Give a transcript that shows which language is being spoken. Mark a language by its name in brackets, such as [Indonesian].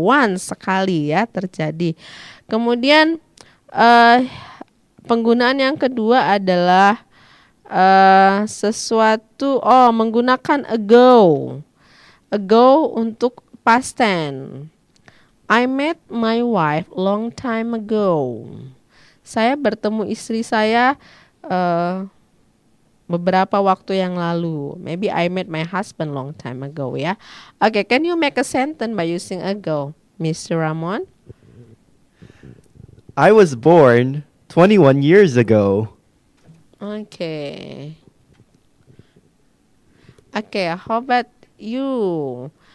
[Indonesian] Once, sekali ya terjadi. Kemudian penggunaan yang kedua adalah sesuatu menggunakan ago untuk past tense. [English] I met my wife long time ago. [Indonesian] Saya bertemu istri saya beberapa waktu yang lalu. [English] Maybe I met my husband long time ago ya. Okay, can you make a sentence by using ago, Mr. Ramon? I was born 21 years ago. Okay. Okay, how about you?